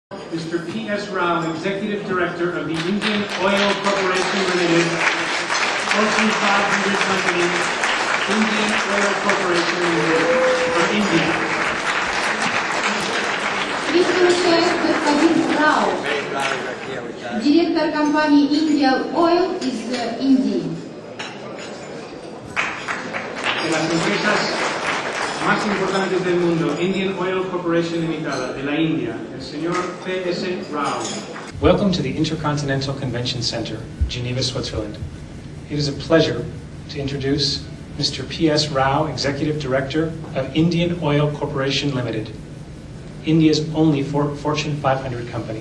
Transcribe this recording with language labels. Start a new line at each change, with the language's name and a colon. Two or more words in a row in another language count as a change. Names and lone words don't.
English: Mr. P.S. Rao, Executive Director of the Indian Oil Corporation Limited, Fortune 500 company, Indian Oil Corporation Limited, from India.
Russian: Здесь получает господин Рау, директор компании Indian Oil из Индии.
Spanish: De las empresas más importantes del mundo, Indian Oil Corporation Limitada, de la India, el señor P.S. Rao.
English: Welcome to the Intercontinental Convention Center, Geneva, Switzerland. It is a pleasure to introduce Mr. P.S. Rao, Executive Director of Indian Oil Corporation Limited, India's only Fortune 500 company.